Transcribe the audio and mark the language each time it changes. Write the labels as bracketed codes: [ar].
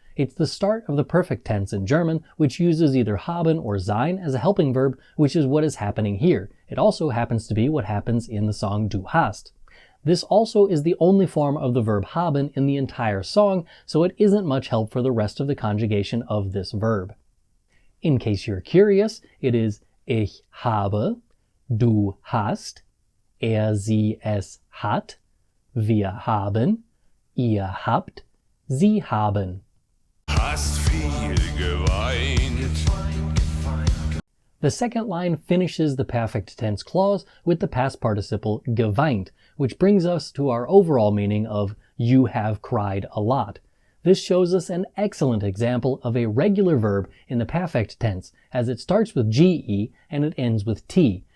[en] It's the start of the perfect tense in German, which uses either haben or sein as a helping verb, which is what is happening here. It also happens to be what happens in the song Du hast. This also is the only form of the verb haben in the entire song, so it isn't much help for the rest of the conjugation of this verb. In case you're curious, it is [de] ich habe, du hast, sie es hat, wir haben, ihr habt, sie haben. Hast viel geweint. [en] The second line finishes the perfect tense clause with the past participle geweint, which brings us to our overall meaning of you have cried a lot. This shows us an excellent example of a regular verb in the perfect tense, as it starts with ge and it ends with t.